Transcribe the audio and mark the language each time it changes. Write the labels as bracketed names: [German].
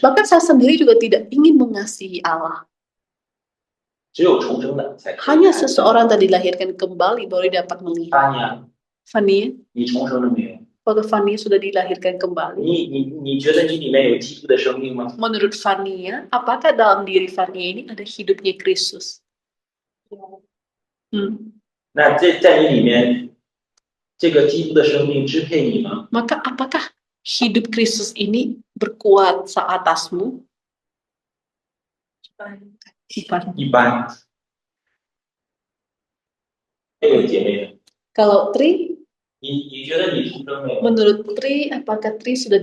[Indonesian] Bahkan saya sendiri juga tidak ingin mengasihi Allah. [Chinese] 只有重生的才可以 [Indonesian] Hanya [Chinese] 爱神。 [Indonesian] seseorang yang dilahirkan kembali baru dapat melihat. [Chinese] 八年， [Indonesian] Fanny, [Chinese] 你重生了没有？ [Indonesian] apakah Fanny sudah dilahirkan kembali? [Chinese] 你觉得你里面有基督的生命吗？ [Indonesian] Menurut Fanny, apakah dalam diri Fanny ini ada hidupnya Kristus? [Chinese] 那在你里面，这个基督的生命支配你吗？ [Indonesian] Maka apakah hidup Kristus ini berkuasa atasmu? [Chinese] 一般。还有姐妹， [Indonesian] Kalau Tri, [Chinese] 你觉得你重生没有？ [Indonesian] menurut Tri, apakah Tri sudah